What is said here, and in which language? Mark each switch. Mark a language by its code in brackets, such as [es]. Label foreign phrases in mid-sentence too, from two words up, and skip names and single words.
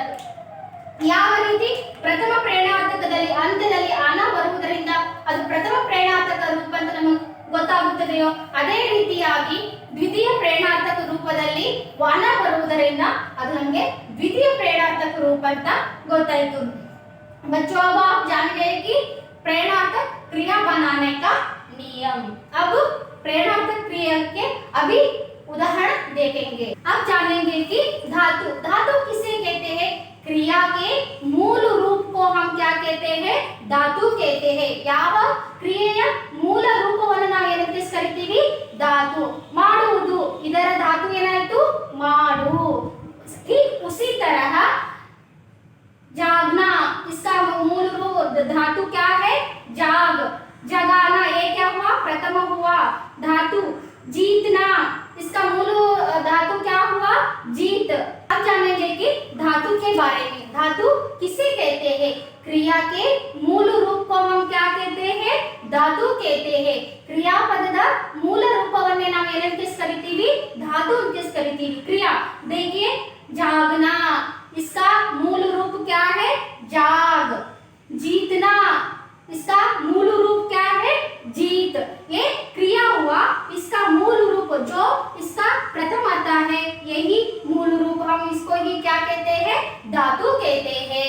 [kn] ಯಾವ ರೀತಿ ಪ್ರಥಮ ಪ್ರೇರಣಾರ್ಥಕದಲ್ಲಿ ಅಂತ್ಯದಲ್ಲಿ ಅನ ಬರುವುದರಿಂದ ಅದು ಪ್ರಥಮ ಪ್ರೇರಣಾರ್ಥಕ ರೂಪ ಅಂತ ನಮಗೆ ಗೊತ್ತಾಗುತ್ತದೆಯೋ ಅದೇ ರೀತಿಯಾಗಿ ದ್ವಿತೀಯ ಪ್ರೇರಣಾರ್ಥಕ ರೂಪದಲ್ಲಿ ವನ ಬರುವುದರಿಂದ ಅದು ನಮಗೆ ದ್ವಿತೀಯ ಪ್ರೇರಣಾರ್ಥಕ ರೂಪ ಅಂತ ಗೊತ್ತಾಯಿತು. [hi] बच्चों अब आप जान गए कि प्रेरणार्थक क्रिया बनाने का नियम. अब प्रेरणार्थक क्रिया के अभी उदाहरण देखेंगे. अब जानेंगे कि धातु धातु किसे कहते हैं. क्रिया के मूल रूप को हम क्या कहते हैं, धातु कहते हैं. [kn] ಯಾವ ಕ್ರಿಯೆಯ ಮೂಲ ರೂಪವನ್ನು ನಾವು ಏನಂತ ಕರಿತೀವಿ, ಧಾತು. ಮಾಡುವುದು ಇದರ ಧಾತು ಏನಾಯಿತು, ಮಾಡು. [hi] ठीक उसी तरह जागना, इसका मूल रूप धातु क्या है, जाग. जगाना ये क्या हुआ, प्रथम हुआ धातु. जीतना इसका मूल धातु क्या हुआ, जीत. अब जानेंगे कि धातु के बारे में. धातु किसे कहते हैं, क्रिया के मूल रूप को हम क्या कहते हैं, धातु कहते हैं. [kn] क्रियापदದ ಮೂಲ ರೂಪವನ್ನೇ ನಾವು ಏನಂತ ಕರಿತೀವಿ, ಧಾತು ಅಂತ ಕರಿತೀವಿ. [hi] क्रिया देखिए जागना, इसका मूल रूप क्या है, जाग. जीतना इसका मूल रूप क्या है, जीत. ये क्रिया हुआ, इसका मूल रूप जो इसका प्रथम आता है यही मूल रूप, हम इसको ही क्या कहते हैं, धातु कहते हैं.